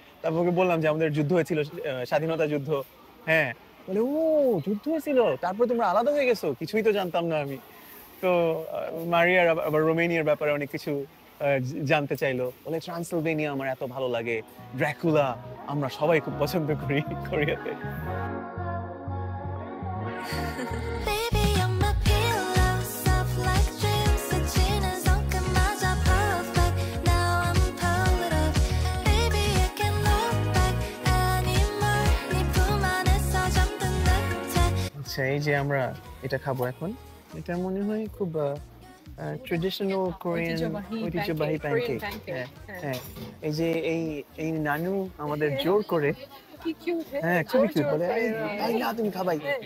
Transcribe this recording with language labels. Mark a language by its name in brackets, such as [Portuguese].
[Bangla] তারপর ওকে বললাম যে আমাদের যুদ্ধ হয়েছিল, স্বাধীনতা যুদ্ধ। হ্যাঁ, বলে ও যুদ্ধ হয়েছিল, তারপর তোমরা আলাদা হয়ে গেছো, কিছুই তো জানতাম না আমি। তো মারিয়ার আবার রোমেনিয়ার ব্যাপারে অনেক কিছু জানতে চাইলো, বলে ট্রান্সিলভেনিয়া আমার এত ভালো লাগে, ড্রাকুলা আমরা সবাই খুব পছন্দ করি কোরিয়াতে। [English] Baby, you're my pillow, soft like dreams. [Korean] 스치는 손끝마저 perfect. [English] Now I'm pulled up. Baby, I can't look back anymore. [Korean] 네 품 안에서 잠든 듯해. [Bangla] আচ্ছা, এই যে আমরা এটা খাবো এখন, এটা মনে হয় খুব ট্রেডিশনাল কোরিয়ান ঐতিহ্যবাহী প্যানকেক। হ্যাঁ হ্যাঁ, এই যে এই নানু আমাদের জোর করে, কি কিউট। হ্যাঁ খুবই কিউট, বলে এই না তুমি খাবাই,